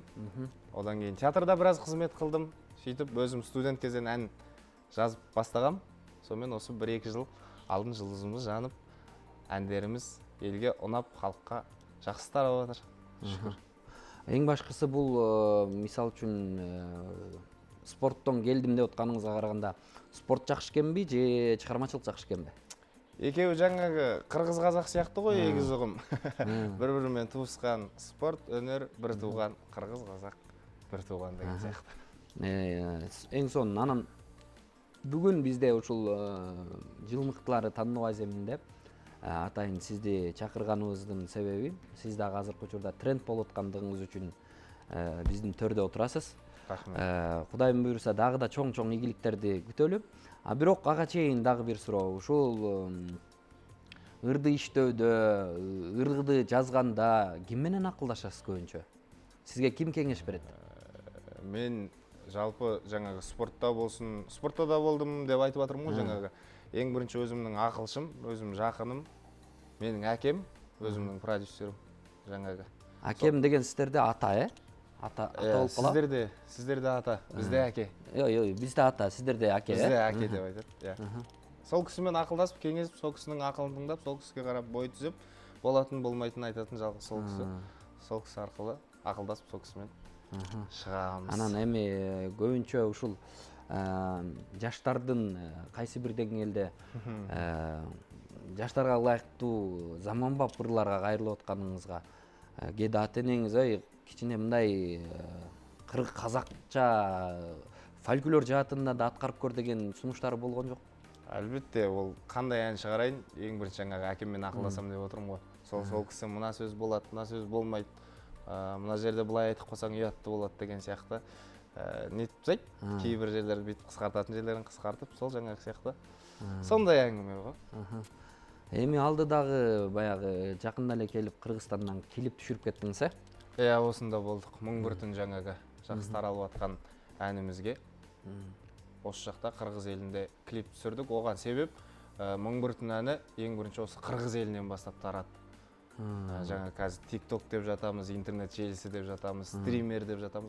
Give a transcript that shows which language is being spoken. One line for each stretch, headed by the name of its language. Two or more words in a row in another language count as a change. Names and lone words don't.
Kazakh: Одан кейін театрда біраз қызмет қылдым. Сөйтіп өзім студент кезден ән жазып бастағам. Сонымен осы 1-2 жыл алдын жылдызымыз жанып, әндеріміз елге ұнап, халыққа жақсы тарап жатыр. Шүкір.
Kyrgyz: Ең башкысы бул мисал үчүн спорттон келдим деп атканыңызга караганда, спорт жакшы экенби же чыгармачылык жакшы экенби?
Kazakh: Екеуі жаңағы қырғыз қазақ сияқты ғой, егіз ұғым. Бір-бірімен туысқан спорт, өнер, бір туған, қырғыз қазақ, бір туған деген сияқты.
Kyrgyz: Эң сонун анан бүгүн бизде ушул жыл мыктылары тандоо аземинде атайын сизди чакырганыбыздын себеби, сиз дагы азыркы учурда тренд болуп аткандыгыңыз үчүн биздин төрдө отурасыз. Кудайым буйруса дагы да чоң-чоң ийгиликтерди күтөлү. Бирок ага чейин дагы бир суроо. Ушул ырды иштөөдө, ырды жазганда ким менен акылдашасыз көбүнчө? Сизге ким кеңеш берет?
Kazakh: Мен жалпы жаңағы спортта болсын, спортта да болдым деп айтып жатырмын ғой жаңағы. Ең бірінші өзімнің ақылшым, өзім жақыным, менің әкем, өзімнің продюсерім жаңағы. Әкем деген сіздерде ата, Ата болып қала? Сіздерде ата, бізде әке. Бізде ата, сіздерде әке. Бізде әке деп айтады. Сол кісімен ақылдасып, кеңесіп, сол кісінің ақылын тыңдап, сол кісіге қарап бой түзеп, болатын болмайтын айтатын жалғыз сол кісі. Сол кісі арқылы ақылдасып, сол кісімен шығамыз.
Kyrgyz: Анан эми көбүнчө ушул жаштардын кайсы бир деңгээлде жаштарга ылайыктуу заманбап ырларга кайрылып атканыңызга кээде ата энеңиз кичине мындай кыргыз казакча фольклор жаатында да аткарып көр деген сунуштары болгон жок?
Kazakh: Албетте, ол кандай ән шығарайын, ең бірінші жаңағы әкеммен ақылдасам деп отырмын ғой. Сол кісі мына сөз болады, мына сөз болмайды, мына жерде былай айтып қойсаң ұятты болады деген сияқты нетіп тастайды. Кейбір жерлерді бүйтіп қысқартатын жерлерін қысқартып, сол жаңағы сияқты сондай әңгіме ғой.
Kyrgyz: Эми алдыдагы баягы жакында эле келип Кыргызстандан клип түшүрүп кеттиңиз,
Kazakh: осында болдық. 1001 түн жаңағы жақсы таралып атқан әнімізге. Осы жақта Қырғыз елінде клип түсірдік. Оған себеп 1001 түн әні ең бірінші осы Қырғыз елінен бастап тарады. Жаңа қазір TikTok деп жатамыз, интернет желісі деп жатамыз, стример деп жатамыз.